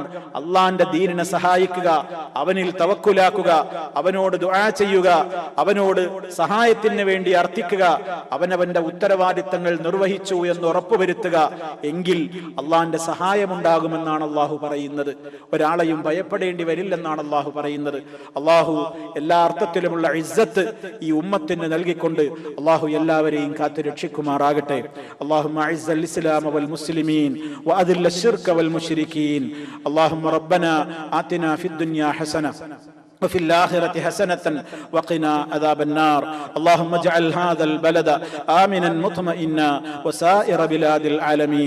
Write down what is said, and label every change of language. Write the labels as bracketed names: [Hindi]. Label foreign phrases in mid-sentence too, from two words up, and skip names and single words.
[Malayalam] അള്ളാന്റെ ദീനിനെ സഹായിക്കുക, അവനിൽ തവക്കുലാക്കുക, അവനോട് ദുആ ചെയ്യുക, അവനോട് സഹായത്തിന് വേണ്ടി അർത്ഥിക്കുക, അവനവന്റെ ഉത്തരവാദിത്തങ്ങൾ നിർവഹിച്ചു എന്ന് ഉറപ്പുവരുത്തുക. എങ്കിൽ അള്ളാന്റെ സഹായമുണ്ടാകുമെന്നാണ് അള്ളാഹു പറയുന്നത്. ഒരാളെയും ഭയപ്പെടേണ്ടി വരില്ലെന്നാണ് അള്ളാഹു പറയുന്നത്. അള്ളാഹു എല്ലാ അർത്ഥത്തിലുമുള്ള ഇസ്സത്ത് ഈ ഉമ്മത്തിന് നൽകിക്കൊണ്ട് അള്ളാഹു എല്ലാവരെയും കാത്തു രക്ഷിക്കുമാറാകട്ടെ. [Arabic] അള്ളാഹു أعز الإسلام والمسلمين وأذل الشرك والمشركين. اللهم ربنا آتنا في الدنيا حسنة وفي الآخرة حسنة وقنا عذاب النار. اللهم اجعل هذا البلد آمنا مطمئنا وسائر بلاد العالمين.